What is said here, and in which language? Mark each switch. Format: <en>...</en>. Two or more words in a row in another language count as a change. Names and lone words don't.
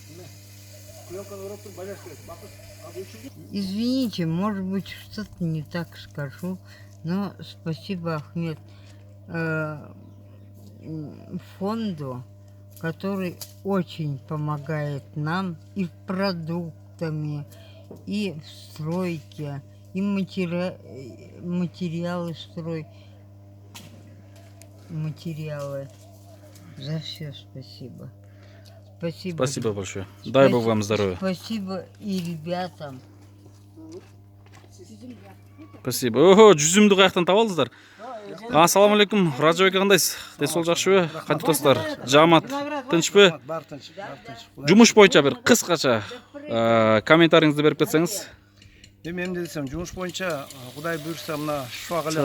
<ru>Извините, может быть, что-то не так скажу, но спасибо, Ахмед, фонду, который очень помогает нам и продуктами, и в стройке, и материалы материалы. За все спасибо. Спасибо. Спасибо большое. Дай Бог вам здоровья. Спасибо и ребятам. Спасибо.</ru> <ky>Ого, жүзүмдү каяктан таап алдыңыздар?</ky> <ar>السلام عليكم.</ar> <ky>Раджабек кандайсыз? Ден соол жакшыбы? Кантип достор? Жамат, тынчпы? Бар тынч, бар тынч. Жумуш боюнча бир кыскача комментарийиңизди берип кетсеңиз. Эми эмне десем, жумуш боюнча Кудай буйрса мына шубак эле</ky>